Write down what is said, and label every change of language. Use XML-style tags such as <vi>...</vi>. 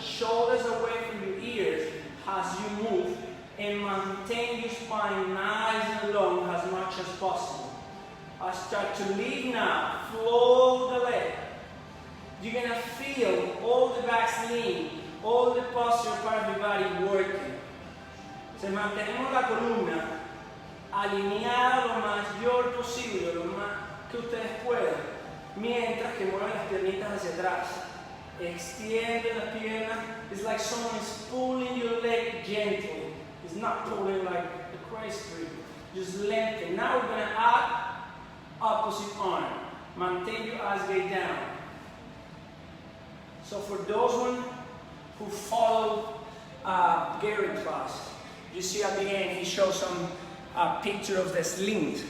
<en>Shoulders away from your ears as you move, and maintain your spine nice and long as much as possible. I start to lead now. Flow the leg. You're going to feel all the backs lean, all the posterior part of your body working.</en> <es>Se mantenemos la columna alineada lo mayor posible, lo más que ustedes puedan, mientras que mueven las piernitas hacia atrás. Extiende las piernas.</es> <en>It's like someone is pulling your leg gently. It's not pulling like a crazy grip. Just lengthen. Now we're gonna add opposite arm. Maintain your eyes gaze down. So for those one who follow Gary class, you see at the end he shows some picture of the sling.</en>